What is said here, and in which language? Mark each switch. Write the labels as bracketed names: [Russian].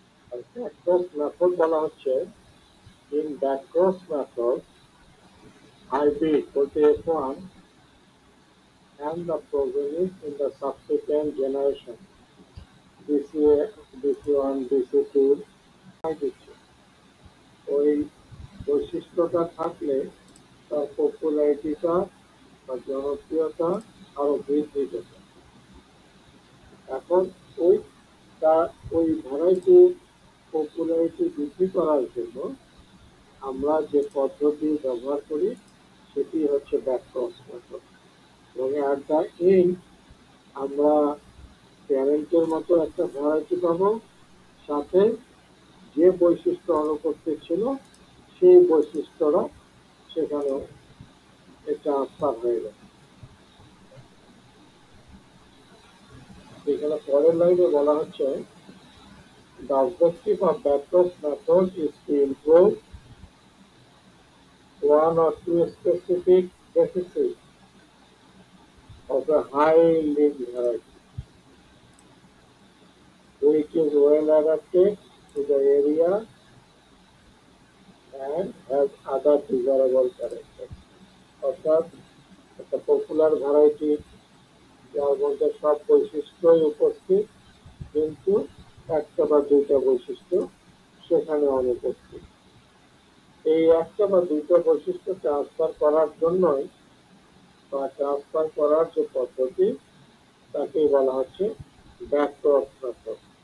[Bangla] ব্যাকক্রস method বলা হচ্ছে [English] in backcross method IP equal to F1 and the progenies in the subsequent generation BCA, BC1, BC2 [Bangla] দিচ্ছে। ওই বৈশিষ্ট্যটা থাকলে তার পপুলারিটিটা বা জনপ্রিয়তা আরো বৃদ্ধি পেত। এখন ওই তার ওই ভ্যারাইটি পপুলারিটি বৃদ্ধি করার জন্য আমরা যে পদ্ধতি ব্যবহার করি সেটি হচ্ছে ব্যাকক্রস মেথড। এবং [English] at the end [Bangla] আমরা প্যারেন্টের মতো একটা ভ্যারাইটি পাবো, সাথে যে বৈশিষ্ট্য অনুপস্থিত ছিল সেই বৈশিষ্ট্যরা সেখানে ট্রান্সফার হয়ে গেছে। এখানে পরের লাইনে বলা হচ্ছে [English] the objective of backcross method is to improve one or two specific deficits of a high-linked variety which is well adapted to the area and has other desirable characters. [Bangla] অর্থাৎ একটা পপুলার ভ্যারাইটি যার মধ্যে সব বৈশিষ্ট্যই উপস্থিত, কিন্তু একটা বা দুইটা বৈশিষ্ট্য সেখানে অনুপস্থিত। এই একটা বা দুইটা বৈশিষ্ট্য ট্রান্সফার করার জন্যই বা ট্রান্সফার করার যে পদ্ধতি তাকেই বলা হচ্ছে ব্যাকক্রস মেথড।